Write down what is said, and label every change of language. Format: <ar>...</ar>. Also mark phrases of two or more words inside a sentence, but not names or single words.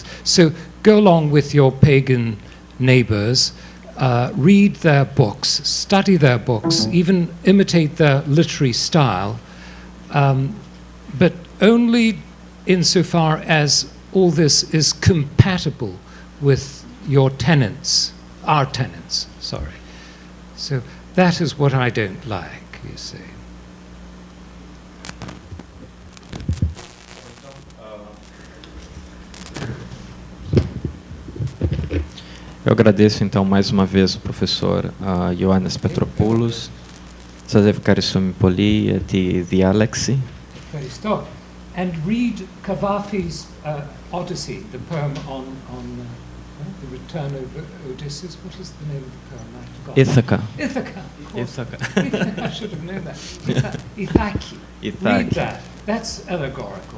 <en>So go along with your pagan neighbors, read their books, study their books, even imitate their literary style, but only insofar as all this is compatible with your tenets, our tenets, sorry. So that is what I don't like, you see.</en> <pt>Eu agradeço então mais uma vez o professor Ioannis Petropoulos.</pt> <el>Σας ευχαριστώ πολύ για τη διάλεξη. Ευχαριστώ.</el> <en>And read Cavafy's Odyssey, the poem on the return of Odysseus. What is the name of the poem? I forgot. Ithaca. Ithaca. Ithaca. I should have known that. Ithaki. Read that. That's allegorical.</en>